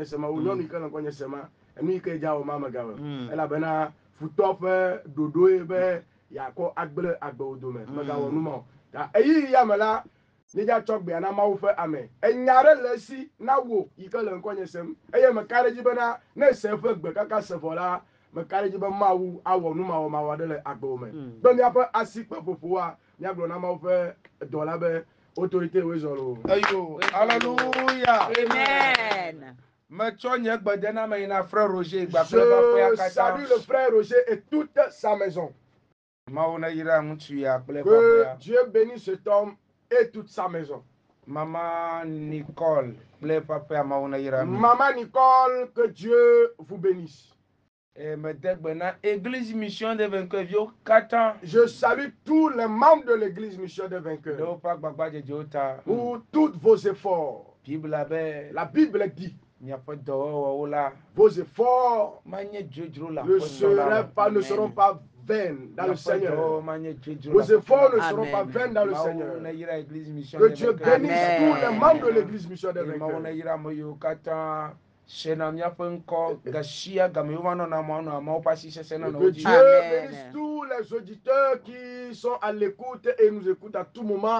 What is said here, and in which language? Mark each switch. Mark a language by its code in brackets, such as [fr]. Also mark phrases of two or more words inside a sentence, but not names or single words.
[ee] sem wo nyɔnu yi ke le ŋkɔnye sem enu yi ke dza wɔ ma megawɔ elabena futɔ ƒe ɖoɖoe be yakɔ agble agbewo dome megawɔ nu ma o ta eyi ya me la nidza tsɔ gbea na mawu ƒe ame enya ɖe le esi na wo yi ke le ŋkɔnye sem eye meka ɖe dzi bena ne se ƒe gbe kaka se vɔ la meka ɖe dzi be mawu awɔ nu mawɔ ɖe le agbewo me be miaƒe asikpe ƒoƒoa miagblɔ na mawu ƒe dɔ la be autorité woe zɔ lo. [fr] Ayo, alléluia. Amen. [ee] Metsɔ nye gbedena me yina frère Roger [fr] Je salue le frère Roger et toute sa maison. [ee] Mawu na yira ŋutsu ya kple [fr] Que [ee] ƒaƒea. [fr] Dieu bénisse cet homme et toute sa maison. [ee] Maman Nicole kple ƒaƒea mawu na yira mi. [fr] Maman Nicole, que Dieu vous bénisse. [ee] Mede gbe na Église Mission des Vainqueurs viwo katã. [fr] Je salue tous les membres de l'Église Mission des Vainqueurs. [ee] Le woƒe agbagbadzedzewo ta. [fr] Pour tous vos efforts. [ee] Bible be. [fr] La Bible dit. [ee] Miaƒe dɔwɔwɔwo la. [fr] Vos efforts [ee] Manye dzodzro la. [fr] Ne seront pas vaines dans le Seigneur. Vos efforts ne seront pas vaines dans le Seigneur. Que Dieu bénisse tous les membres de l'Église Mission des Vainqueurs. Que Dieu bénisse tous les auditeurs qui sont à l'écoute et nous écoutent à tout moment.